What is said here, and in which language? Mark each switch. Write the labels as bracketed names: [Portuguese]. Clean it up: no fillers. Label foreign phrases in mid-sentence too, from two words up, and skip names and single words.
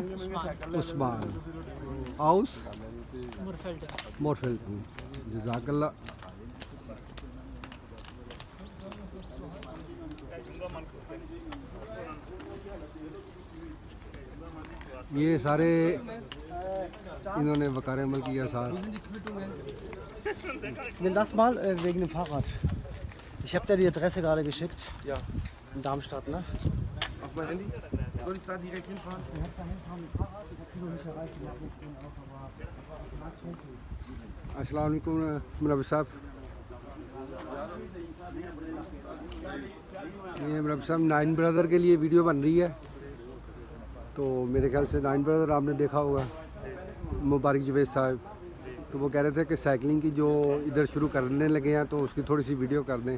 [Hindi] उस्मान हाउस मोरफेल्ड। जज़ाकल्लाह। ये सारे इन्होंने वकार अमल किया साथ। [German] Nimm das mal wegen dem Fahrrad. Ich habe dir die Adresse gerade geschickt. Ja. In Darmstadt, ne? Auf mein Handy? Soll ich da direkt hinfahren? Ich habe da hinfahren mit Fahrrad. Ich habe noch nicht erreicht. Ich habe jetzt den auch, aber [Hindi] अस्सलाम वालेकुम मुरब्बी साहब। ये मुरब्बी साहब [English] nine brother [Hindi] के लिए वीडियो बन रही है, तो मेरे ख्याल से [English] nine brother [Hindi] आपने देखा होगा, मुबारक जवेद साहब। तो वो कह रहे थे कि साइकिलिंग की जो इधर शुरू करने लगे हैं तो उसकी थोड़ी सी वीडियो कर दें।